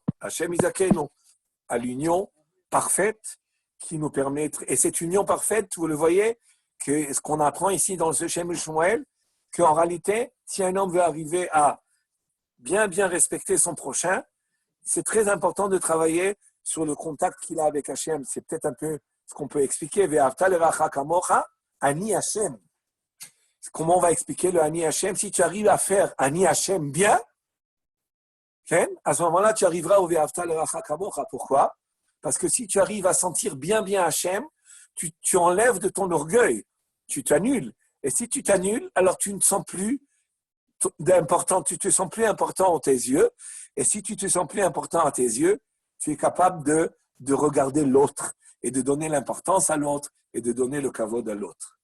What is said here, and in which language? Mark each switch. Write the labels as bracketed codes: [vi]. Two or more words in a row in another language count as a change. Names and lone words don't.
[he] השם יזכנו, [fr] à l'union parfaite qui nous permet, et cette union parfaite, vous le voyez, que ce qu'on apprend ici dans ce Shem Shmuel, qu'en réalité, si un homme veut arriver à bien respecter son prochain, c'est très important de travailler sur le contact qu'il a avec Hachem. C'est peut-être un peu ce qu'on peut expliquer. [he] ואהבת לרעך כמוך, אני השם. [fr] Comment on va expliquer le [he] אני השם? [fr] Si tu arrives à faire [he] אני השם [fr] bien, à ce moment-là, tu arriveras au [he] ואהבת לרעך כמוך. [fr] Pourquoi? Parce que si tu arrives à sentir bien Hachem, tu enlèves de ton orgueil, tu t'annules. Et si tu t'annules, alors tu ne sens plus d'important, tu te sens plus important à tes yeux. Et si tu te sens plus important à tes yeux, tu es capable de regarder l'autre et de donner l'importance à l'autre et de donner le kavod à l'autre.